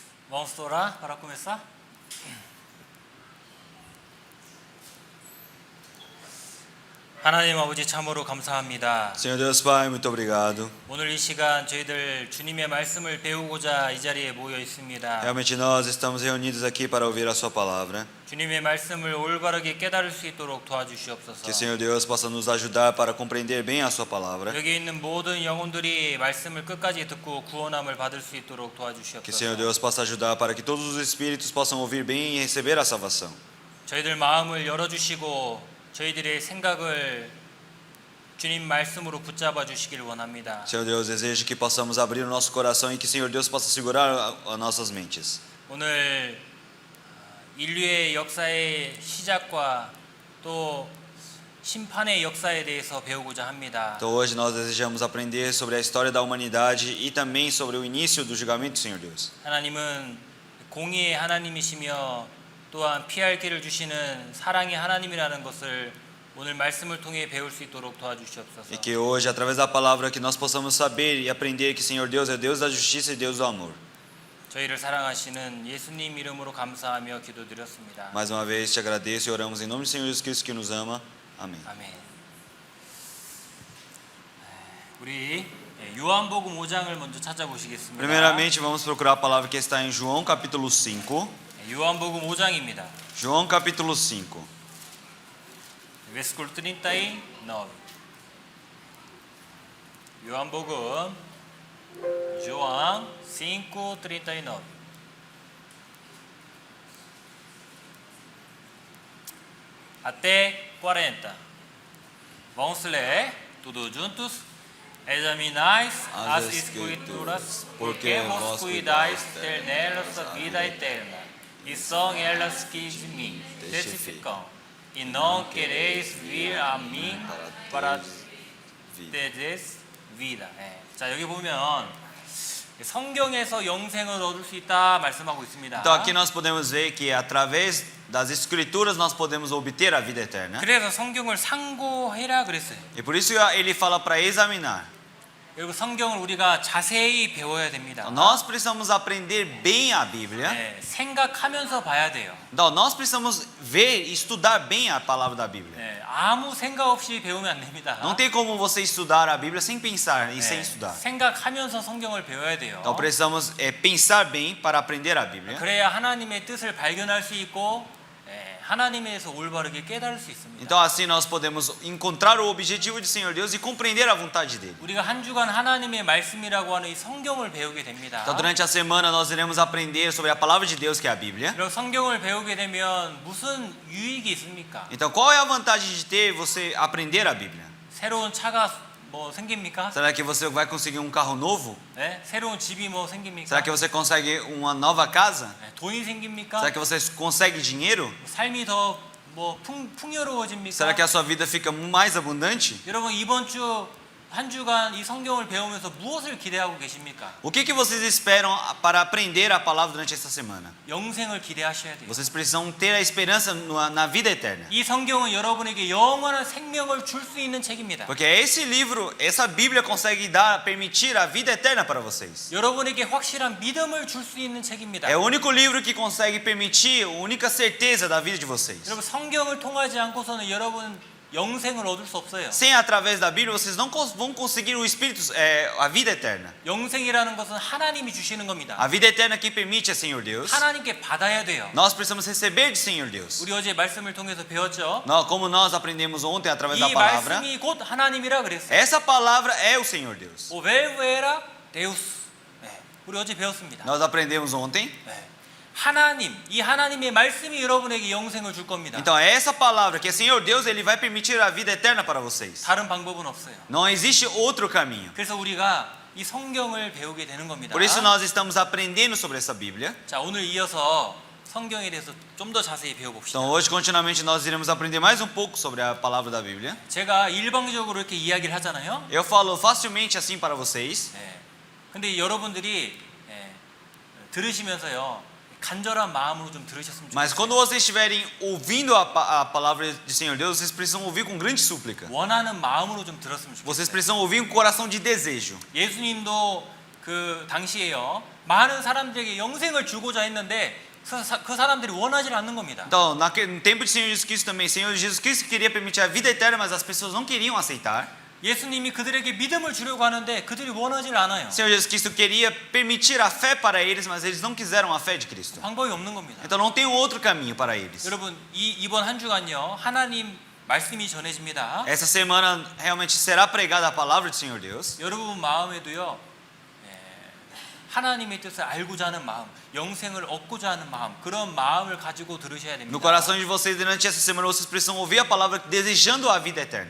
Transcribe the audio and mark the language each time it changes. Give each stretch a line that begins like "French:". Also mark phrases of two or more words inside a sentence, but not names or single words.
Portuguese: Vamos orar para começar?
Korean: 하나님 아버지 참으로 감사합니다.
Portuguese: Senhor Deus Pai, muito obrigado.
Korean: 오늘 이 시간 저희들 주님의 말씀을 배우고자 이 자리에 모여 있습니다.
Portuguese: Realmente nós estamos reunidos aqui para ouvir a sua palavra.
Korean: 주님의 말씀을 올바르게 깨달을 수 있도록 도와주시옵소서.
Portuguese: Que Senhor Deus possa nos ajudar para compreender bem a sua palavra.
Korean: 여기 있는 모든 영혼들이 말씀을 끝까지 듣고 구원함을 받을 수 있도록
Portuguese: Que
Korean: 도와주시옵소서.
Portuguese: Senhor Deus possa ajudar para que todos os espíritos possam ouvir bem e receber a salvação.
Korean: 저희들 마음을 열어주시고 저희들의 생각을 주님 말씀으로 붙잡아 주시길 원합니다.
Portuguese: Senhor Deus, desejo que possamos abrir o nosso coração e que Senhor Deus possa segurar as nossas mentes.
Korean: 오늘 인류의 역사의 시작과 또 심판의 역사에 대해서 배우고자 합니다.
Portuguese: Então hoje nós desejamos aprender sobre a história da humanidade e também sobre o início do julgamento, Senhor Deus.
Korean: 하나님은 공의의 하나님이시며 또한 피할 길을 주시는 사랑의 하나님이라는 것을 오늘 말씀을 통해 배울 수 있도록 도와주시옵소서.
Portuguese: E que hoje, através da palavra, que nós possamos saber e aprender que Senhor Deus é Deus da justiça e Deus do amor.
Korean: 저희를 사랑하시는 예수님 이름으로 감사하며 기도드렸습니다.
Portuguese: Mais uma vez te agradeço e oramos em nome do Senhor Jesus Cristo que nos ama. Amém.
Korean: 아멘. 우리 요한복음 5장을 먼저 찾아보시겠습니다.
Portuguese: Primeiramente, vamos procurar a palavra que está em João capítulo 5.
Korean: 요한복음 5장입니다.
Portuguese: João capítulo 5. Versículo 39. 요한복음 João 5:39. Até 40. Vamos ler tudo juntos. Examinais as escrituras, porque vos cuidais ter nelas a vida eterna, e são elas que de mim testificam. E não quereis vir a mim para teres vida.
Korean: 자, 여기 보면 성경에서 영생을 얻을 수 있다 말씀하고 있습니다.
Portuguese: Então aqui nós podemos ver que através das escrituras nós podemos obter a vida eterna.
Korean: 그래서 성경을 상고해라 그랬어요.
Portuguese: E por isso ele fala para examinar.
Korean: 그리고 성경을 우리가 자세히 배워야 됩니다.
Portuguese: Nós precisamos aprender bem a Bíblia.
Korean: 생각하면서 봐야 돼요.
Portuguese: Então nós precisamos ver e estudar bem a palavra da Bíblia.
Korean: 아무 생각 없이 배우면 안 됩니다.
Portuguese: Não tem como você estudar a Bíblia sem pensar e sem estudar.
Korean: 생각하면서 성경을 배워야 돼요.
Portuguese: Então precisamos pensar bem para aprender a Bíblia.
Korean: 그래야 하나님의 뜻을 발견할 수 있고 하나님에 대해서 올바르게 깨달을 수 있습니다.
Portuguese: Então assim nós podemos encontrar o objetivo de Senhor Deus e compreender a vontade dele.
Korean: 우리가 한 주간 하나님의 말씀이라고 하는 이 성경을 배우게 됩니다.
Portuguese: Então durante a semana nós iremos aprender sobre a palavra de Deus que é a Bíblia.
Korean: 그럼 성경을 배우게 되면 무슨 유익이 있습니까?
Portuguese: Então qual é a vantagem de ter você aprender a Bíblia?
Korean: 새로운 차가 뭐 생깁니까?
Portuguese: Será que você vai conseguir um carro novo?
Korean: 새로운 집이 뭐 생깁니까?
Portuguese: Será que você consegue uma nova casa?
Korean: 돈이 생깁니까?
Portuguese: Será que você consegue dinheiro?
Korean: 삶이 더 뭐 풍요로워집니까?
Portuguese: Será que a sua vida fica mais abundante?
Korean: 여러분 이번 주 한 주간 이 성경을 배우면서 무엇을 기대하고 계십니까?
Portuguese: O que vocês esperam para aprender a palavra durante esta semana?
Korean: 영생을 기대하셔야 돼요.
Portuguese: Vocês precisam ter a esperança na vida eterna.
Korean: 이 성경은 여러분에게 영원한 생명을 줄 수 있는 책입니다.
Portuguese: Porque esse livro, essa Bíblia consegue permitir a vida eterna para vocês.
Korean: 여러분에게 확실한 믿음을 줄 수 있는 책입니다.
Portuguese: É o único livro que consegue permitir a única certeza da vida de vocês.
Korean: 여러분 성경을 통하지 않고서는 여러분 영생을 얻을 수 없어요.
Portuguese: Sem através da Bíblia vocês não vão conseguir o espírito, a vida eterna.
Korean: 영생이라는 것은 하나님이 주시는 겁니다.
Portuguese: A vida eterna que permite é Senhor Deus.
Korean: 하나님께 받아야 돼요.
Portuguese: Nós precisamos receber de Senhor Deus.
Korean: 우리 어제 말씀을 통해서 배웠죠.
Portuguese: Como nós aprendemos ontem através da
Korean: 이
Portuguese: palavra.
Korean: 말씀이 곧 하나님이라 그랬어요.
Portuguese: Essa palavra é o Senhor Deus. O verbo era Deus.
Korean: 우리 어제 배웠습니다.
Portuguese: Nós aprendemos ontem.
Korean: 하나님, 이 하나님의 말씀이 여러분에게 영생을 줄 겁니다.
Portuguese: Então essa palavra que é Senhor Deus, ele vai permitir a vida eterna para vocês.
Korean: 다른 방법은 없어요.
Portuguese: Não existe outro caminho.
Korean: 그래서 우리가 이 성경을 배우게 되는 겁니다.
Portuguese: Por isso nós estamos aprendendo sobre essa Bíblia.
Korean: 자, 오늘 이어서 성경에 대해서 좀 더 자세히 배워봅시다.
Portuguese: Então hoje continuamente nós iremos aprender mais um pouco sobre a palavra da Bíblia.
Korean: 제가 일방적으로 이렇게 이야기를 하잖아요.
Portuguese: Eu falo facilmente assim para vocês.
Korean: 근데 여러분들이 들으시면서요. 간절한 마음으로 좀 들으셨으면
Portuguese: Mas
Korean: 좋겠어요.
Portuguese: quando vocês estiverem ouvindo a palavra de Senhor Deus, vocês precisam ouvir com grande súplica.
Korean: 원하는 마음으로 좀 들었으면
Portuguese: Vocês
Korean: 좋겠어요.
Portuguese: precisam ouvir com coração de desejo.
Korean: 예수님도 그 당시에요. 많은 사람들에게 영생을 주고자 했는데 그 사람들이 원하지 않는 겁니다.
Portuguese: Então, no tempo de Senhor Jesus Cristo também, Senhor Jesus Cristo queria permitir a vida eterna, mas as pessoas não queriam aceitar.
Korean: 예수님이 그들에게 믿음을 주려고 하는데 그들이 원하지 않아요.
Portuguese: Senhor Jesus Cristo queria permitir a fé para eles, mas eles não quiseram a fé de Cristo.
Korean: 방법이 없는 겁니다.
Portuguese: Então não tem outro caminho para eles.
Korean: 여러분, 이번 한 주간요. 하나님 말씀이 전해집니다.
Portuguese: Essa semana realmente será pregada a palavra do Senhor Deus.
Korean: 여러분 마음에도요. 하나님의 뜻을 알고자 하는 마음, 영생을 얻고자 하는 마음, 그런 마음을 가지고 들으셔야 됩니다.
Portuguese: No coração de vocês durante essa semana vocês precisam ouvir a palavra desejando a vida eterna.